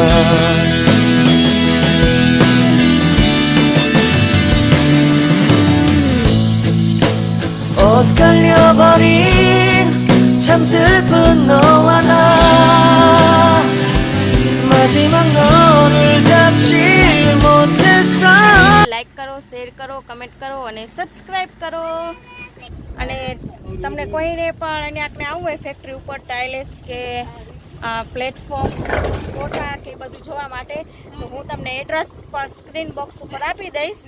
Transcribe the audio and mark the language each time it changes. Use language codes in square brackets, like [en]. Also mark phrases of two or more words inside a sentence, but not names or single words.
[ko] 엇갈려버린 참 슬픈 너와 나 마지막 너를 잡지 못했어. [gu] લાઈક કરો, શેર કરો, કમેન્ટ કરો અને સબસ્ક્રાઈબ કરો. અને તમને કોઈને પણ અહીંયા આવવું હોય ફેક્ટરી ઉપર ટાઇલ્સ કે પ્લેટફોર્મ કોઠા કે બધું જોવા માટે તો હું તમને એડ્રેસ પણ [en] screen box [gu] ઉપર આપી દઈશ.